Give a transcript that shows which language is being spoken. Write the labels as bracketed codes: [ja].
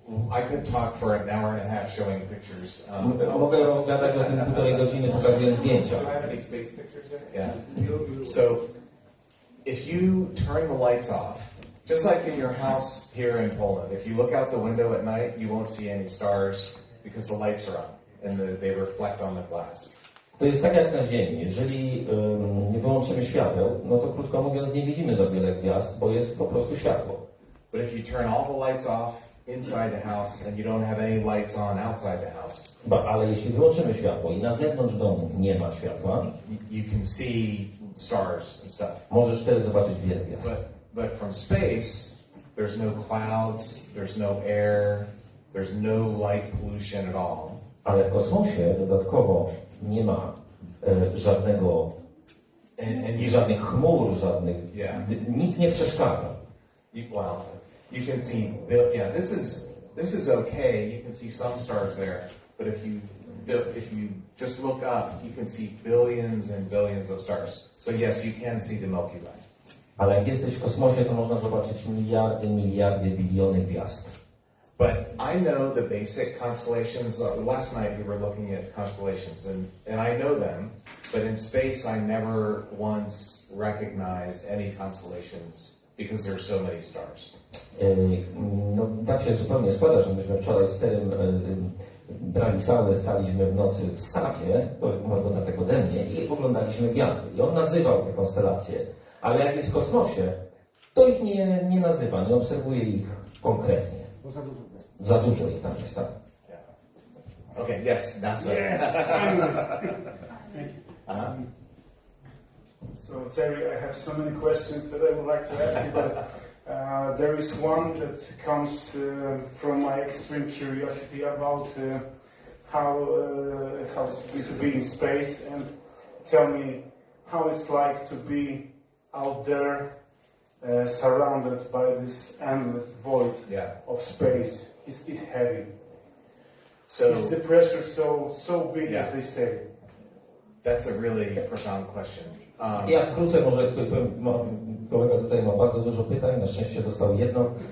[en] I could talk for an hour and a half showing pictures. [pl] Mogę gadać o tym 1,5 godziny, pokazując zdjęcia. [en] Do I have any space pictures there? Yeah. So, if you turn the lights off, just like in your house here in Poland, if you look out the window at night, you won't see any stars because the lights are on and they reflect on the glass. [pl] To jest tak jak na Ziemi. Jeżeli nie wyłączymy świateł, no to krótko mówiąc nie widzimy za wiele gwiazd, bo jest po prostu światło. [en] But if you turn all the lights off inside the house and you don't have any lights on outside the house, [pl] Ale jeśli wyłączymy światło i na zewnątrz domu nie ma światła, [en] you can see stars and stuff. [pl] możesz wtedy zobaczyć wiele gwiazd. [en] But from space, there's no clouds, there's no air, there's no light pollution at all. [pl] Ale w kosmosie dodatkowo nie ma żadnego żadnych chmur, żadnych nic nie przeszkadza. [en] You can see, this is okay. You can see some stars there, but if you just look up, you can see billions and billions of stars. So yes, you can see the Milky Way. [pl] Ale jak jesteś w kosmosie, to można zobaczyć miliardy, biliony gwiazd. [en] But I know the basic constellations. Last night we were looking at constellations, and I know them. But in space, I never once recognized any constellations because there's so many stars. [pl] No, tak się zupełnie składa, że myśmy wczoraj z Terem brali salę, staliśmy w nocy w stawie, to ma dodatek ode mnie, i oglądaliśmy gwiazdy. I on nazywał te konstelacje, ale jak jest w kosmosie, to ich nie nazywa, nie obserwuje ich konkretnie. Za dużo ich tam jest, tak. [en] Okay, yes, NASA. Yes, So Terry, I have so many questions that I would like to ask you, but there is one that comes from my extreme curiosity about how it's going to be in space, and tell me how it's like to be out there surrounded by this endless void of space. Is it heavy? So is the pressure so big as they say? That's a really profound question. [pl] Ja skrócę, może kolega tutaj ma bardzo dużo pytań, na szczęście dostał jedno.